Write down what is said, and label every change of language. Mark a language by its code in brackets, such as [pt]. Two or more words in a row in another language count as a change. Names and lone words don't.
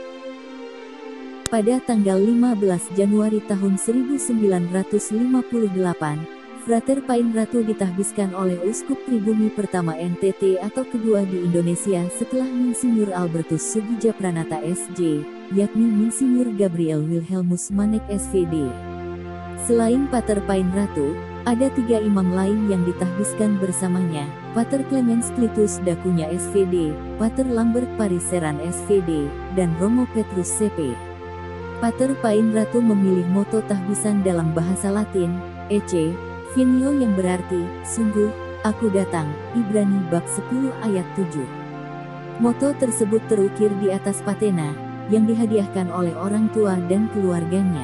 [id] Pada tanggal 15 Januari tahun 1958, Frater Pain Ratu ditahbiskan oleh Uskup Pribumi pertama NTT atau kedua di Indonesia setelah Insinyur Albertus Sugijapranata SJ, yakni Insinyur Gabriel Wilhelmus Manek SVD. Selain Pater Pain Ratu, ada 3 imam lain yang ditahbiskan bersamanya, Pater Clemens Clitus Dakunya SVD, Pater Lambert Pariseran SVD, dan Romo Petrus CP. Pater Pain Ratu memilih moto tahbisan dalam bahasa Latin, [la] Ecce Venio [id] yang berarti, sungguh, aku datang, Ibrani bab 10 ayat 7. Moto tersebut terukir di atas patena, yang dihadiahkan oleh orang tua dan keluarganya.